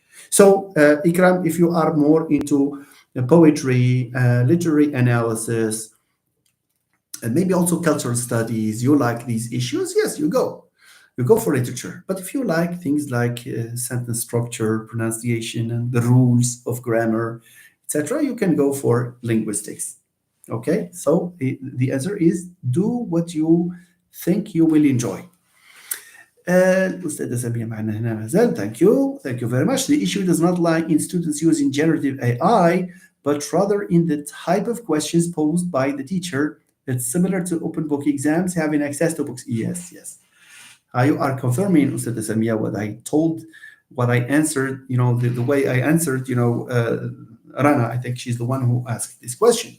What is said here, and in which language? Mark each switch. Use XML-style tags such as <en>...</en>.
<en>So Ikram, if you are more into poetry, literary analysis, and maybe also cultural studies, you like these issues, yes, you go for literature. But if you like things like sentence structure, pronunciation, and the rules of grammar, etc., you can go for linguistics. Okay, so the answer is do what you think you will enjoy.</en> <ar>الأستاذة سامية معنا هنا ما زال.</ar> <en>Thank you very much. The issue does not lie in students using generative AI, but rather in the type of questions posed by the teacher. It's similar to open book exams, having access to books. Yes. You are confirming, أستاذة سامية, what I answered, the way I answered, Rana, I think she's the one who asked this question.</en>